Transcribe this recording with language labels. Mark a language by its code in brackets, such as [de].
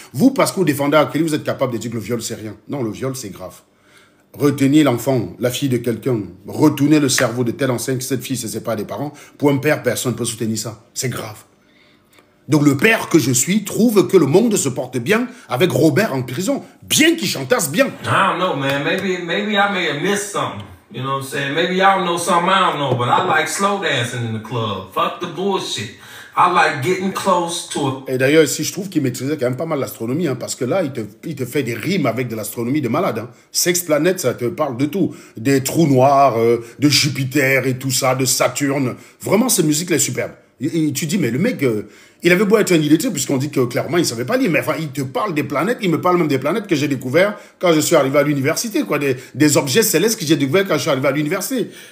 [fr] Vous, parce que vous défendez Akeli, vous êtes capable de dire que le viol, c'est rien. Non, le viol, c'est grave. Retenir l'enfant, la fille de quelqu'un, retourner le cerveau de tel enseigne que cette fille ne se sépare des parents, pour un père, personne ne peut soutenir ça. C'est grave. Donc le père que je suis trouve que le monde se porte bien avec Robert en prison, bien qu'il chantasse bien. [en] I don't know, man. Maybe I may have missed something. You know what I'm saying? Maybe y'all know something I don't know, but I like slow dancing in the club. Fuck the bullshit. I like getting close to [fr] Et d'ailleurs, ici, je trouve qu'il maîtrisait quand même pas mal l'astronomie, hein, parce que là, il te fait des rimes avec de l'astronomie de malade. Hein. Sex Planet, ça te parle de tout. Des trous noirs, de Jupiter et tout ça, de Saturne. Vraiment, cette musique-là est superbe. Et tu dis, mais le mec, il avait beau être un illettré, puisqu'on dit que clairement, il ne savait pas lire, mais enfin, il te parle des planètes, il me parle même des planètes que j'ai découvert quand je suis arrivé à l'université, quoi, des objets célestes que j'ai découvert quand je suis arrivé à l'université.